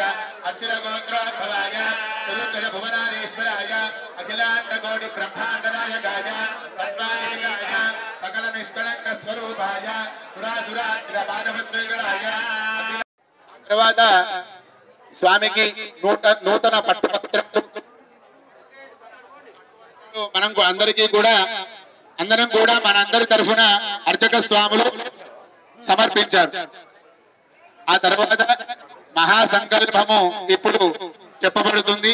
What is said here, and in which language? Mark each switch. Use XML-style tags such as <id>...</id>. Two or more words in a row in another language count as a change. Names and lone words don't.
<sa>अक्षर गोत्रोद्भवाय चतुर्दश भुवनाधीश्वराय अखिलांड कोटि ब्रह्मांड नायकाय तत्वादेकाय सकल निष्कलंक स्वरूपाय सुरासुरात्रिर पादपद्मयुगलाय</sa> <te>తర్వాత స్వామికి నూతన పట్టుపత్రం మనం అందరికీ కూడా అందరం కూడా మనందరి తరఫున అర్చక స్వాములు సమర్పించారు. ఆ తర్వాత మహాసంకల్పము ఇప్పుడు చెప్పబడుతుంది.</te>